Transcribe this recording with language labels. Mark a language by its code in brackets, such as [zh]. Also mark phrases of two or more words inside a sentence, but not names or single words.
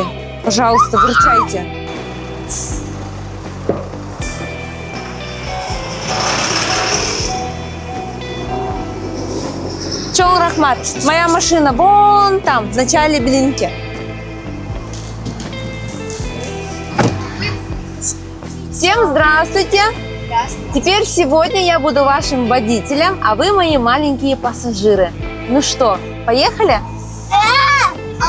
[ru] Пожалуйста, [ky] выручайте. Чоң рахмат. [ru] Моя машина вон там, в начале блинки. Всем здравствуйте. Теперь сегодня я буду вашим водителем, а вы мои маленькие пассажиры. Ну что, поехали?